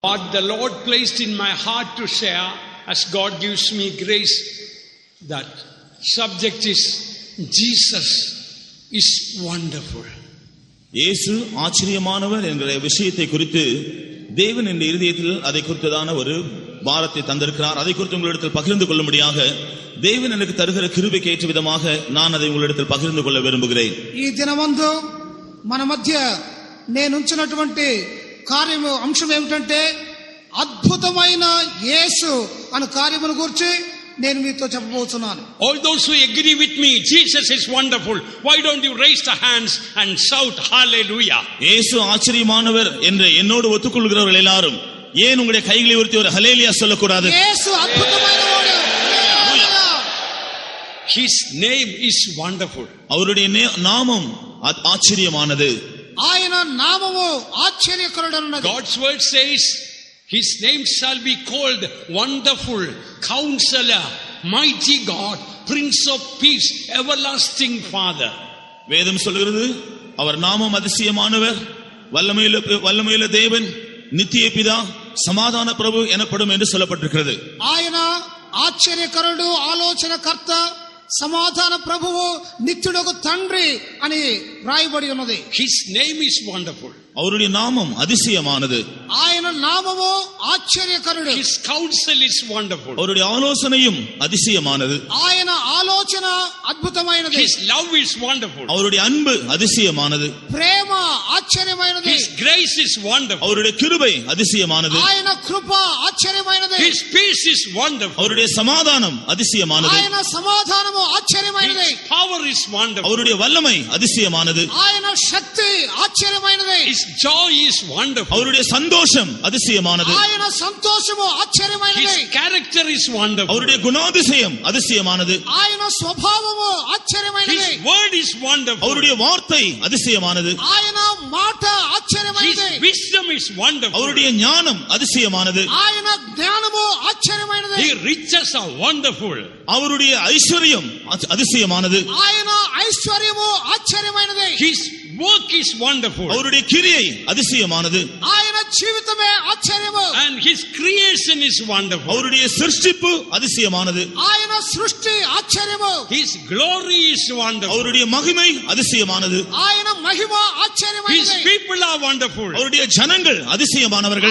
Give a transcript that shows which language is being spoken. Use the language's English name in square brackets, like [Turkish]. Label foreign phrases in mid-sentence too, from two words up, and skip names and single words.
[English] What the Lord placed in my heart to share, as God gives me grace, that subject is Jesus is wonderful. [Tamil] இயேசு ஆச்சரியமானவர் என்ற விஷயத்தை குறித்து தேவன் என் இதயத்தில் அதை குறித்ததான ஒரு பாரத்தை தந்திருக்கிறார். அதை குறித்து உங்களிடத்தில் பகிர்ந்து கொள்ளும்படியாக தேவன் எனக்கு தருகிற கிருபைக்கு ஏற்ற விதமாக நான் அதை உங்களிடத்தில் பகிர்ந்து கொள்ள விரும்புகிறேன். [Telugu] ఈ దినమందు మన మధ్య నేను ఉంచినటువంటి కార్యము అంశం ఏమిటంటే అద్భుతమైన యేసు అనే కార్యమును గురించి నేను మీతో చెప్పబోతున్నాను. [English] All those who agree with me, Jesus is wonderful, why don't you raise the hands and shout hallelujah? [Tamil] இயேசு ஆச்சரியமானவர் என்று என்னோடு ஒத்துக்கொள்கிறவர்கள் எல்லாரும் ஏன் உங்களுடைய கைகளை உயர்த்தி ஒரு ஹல்லேலூயா சொல்லக்கூடாது? [Telugu] యేసు అద్భుతమైనవాడు. [English] His name is wonderful. [Tamil] அவருடைய நாமம் ஆச்சரியமானது. [Telugu] ఆయన నామము ఆశ్చర్యకరుడైనది. [English] God's word says his name shall be called wonderful, counselor, mighty God, prince of peace, everlasting father. [Tamil] வேதம் சொல்கிறது அவர் நாமம் அதிசயமானவர், வல்லமையுள்ள தேவன், நித்திய பிதா, சமாதான பிரபு எனப்படும் என்று சொல்லப்பட்டிருக்கிறது. [Telugu] ఆయన ఆశ్చర్యకరుడు, ఆలోచనకర్త, సమాధాన ప్రభువు, నిత్యుడొక తండ్రి అని రాయబడి ఉన్నది. [English] His name is wonderful. [Tamil] அவருடைய நாமம் அதிசயமானது. [Telugu] ఆయన నామము ఆశ్చర్యకరుడు. [English] His counsel is wonderful. [Tamil] அவருடைய ஆலோசனையும் அதிசயமானது. [Telugu] ఆయన ఆలోచన అద్భుతమైనది. [English] His love is wonderful. [Tamil] அவருடைய அன்பு அதிசயமானது. [Telugu] ప్రేమ ఆశ్చర్యమైనది. [English] His grace is wonderful. [Tamil] அவருடைய கிருபை அதிசயமானது. [Telugu] ఆయన కృప ఆశ్చర్యమైనది. [English] His peace is wonderful. [Tamil] அவருடைய சமாதானம் அதிசயமானது. [Telugu] ఆయన సమాధానము ఆశ్చర్యమైనది. [English] His power is wonderful. [Tamil] அவருடைய வல்லமை அதிசயமானது. [Telugu] ఆయన శక్తి ఆశ్చర్యమైనది. [English] His joy is wonderful. [Tamil] அவருடைய சந்தோஷம் அதிசயமானது. [Telugu] ఆయన సంతోషము ఆశ్చర్యమైనది. [English] His character is wonderful. [Tamil] அவருடைய குணாதிசயம் அதிசயமானது. [Telugu] ఆయన స్వభావము ఆశ్చర్యమైనది. [English] His word is wonderful. [Tamil] அவருடைய வார்த்தை அதிசயமானது. [Telugu] ఆయన మాట [English] His [Telugu] ఆశ్చర్యమైనది. [English] wisdom is wonderful. [Tamil] அவருடைய ஞானம் அதிசயமானது. [Telugu] ఆయన జ్ఞానము ఆశ్చర్యమైనది. [English] His riches are wonderful. [Tamil] அவருடைய ஐஸ்வர்யம் அதிசயமானது. [Telugu] ఆయన ఐశ్వర్యము ఆశ్చర్యమైనది. [English] His work is wonderful. [Tamil] அவருடைய கிரியை அதிசயமானது. [Telugu] ఆయన జీవితమే ఆశ్చర్యము. [English] And his creation is wonderful. [Tamil] அவருடைய சிருஷ்டிப்பு அதிசயமானது. [Telugu] ఆయన సృష్టి ఆశ్చర్యము. [English] His glory is wonderful. [Tamil] அவருடைய மகிமை அதிசயமானது. [Telugu] ఆయన మహిమ [English] His [Telugu] ఆశ్చర్యమైనది. [English] people are wonderful. [Tamil] அவருடைய ஜனங்கள் அதிசயமானவர்கள்.